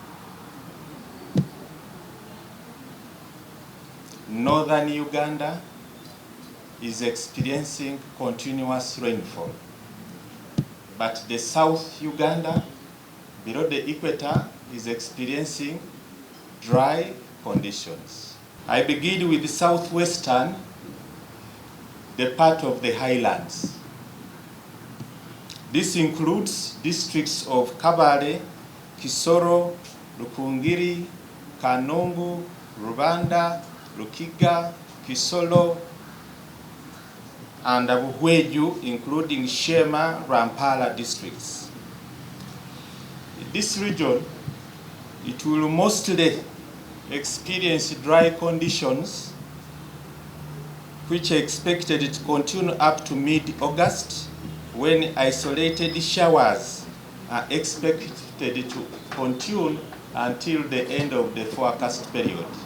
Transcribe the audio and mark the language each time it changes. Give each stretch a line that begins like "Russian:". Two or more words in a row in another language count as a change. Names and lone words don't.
English: Northern Uganda is experiencing continuous rainfall, but the South Uganda, below the equator, is experiencing dry conditions. I begin with the southwestern, the part of the highlands. This includes districts of Kabale, Kisoro, Rukungiri, Kanungu, Rubanda, Rukiga, Kisolo, and Abuhweju, including Shema, Rampala districts. In this region, it will mostly experience dry conditions, which are expected to continue up to mid-August, when isolated showers are expected to continue until the end of the forecast period.